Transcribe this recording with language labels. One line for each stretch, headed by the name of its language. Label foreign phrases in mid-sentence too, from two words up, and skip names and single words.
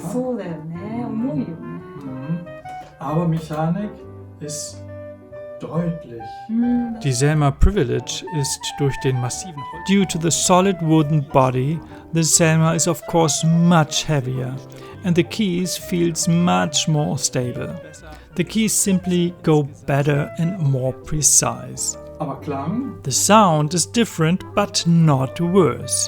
Japanese: そうだよね。重いよね。
German: Aber Mechanik ist deutlich. Die Selmer Privilege ist durch den massiven Holz.
English: Due to the solid wooden body, the Selmer is of course much heavier and the keys feels much more stable. The keys simply go better and more precise.
German: Aber Klang?
English: The sound is different but not worse.